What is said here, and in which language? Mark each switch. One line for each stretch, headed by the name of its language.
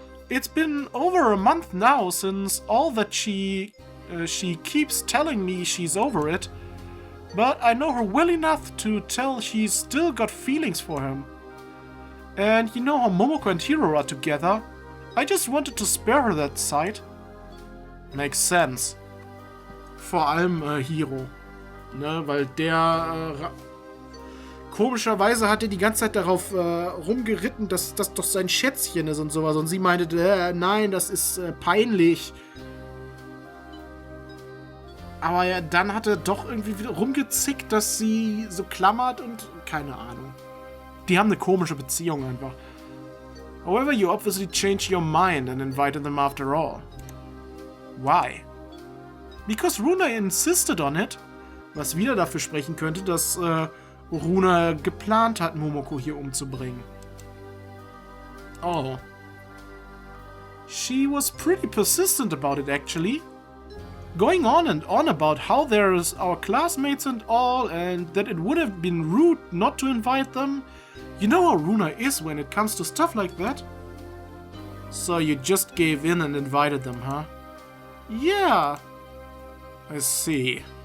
English: It's been over a month now since all that she keeps telling me she's over it. But I know her well enough to tell she's still got feelings for him. And you know how Momoko and Hiro are together. I just wanted to spare her that sight. Makes sense.
German: Vor allem Hiro. Ne, weil der komischerweise hat er die ganze Zeit darauf rumgeritten, dass das doch sein Schätzchen ist und sowas. Und sie meinte, nein, das ist peinlich. Aber ja, dann hat er doch irgendwie wieder rumgezickt, dass sie so klammert und keine Ahnung. Die haben eine komische Beziehung einfach.
English: However, you obviously changed your mind and invited them after all. Why? Because Runa insisted on it.
German: Was wieder dafür sprechen könnte, dass Runa geplant hat, Momoko hier umzubringen.
English: Oh. She was pretty persistent about it, actually. Going on and on about how there's our classmates and all, and that it would have been rude not to invite them. You know how Runa is when it comes to stuff like that. So you just gave in and invited them, huh? Yeah. I see.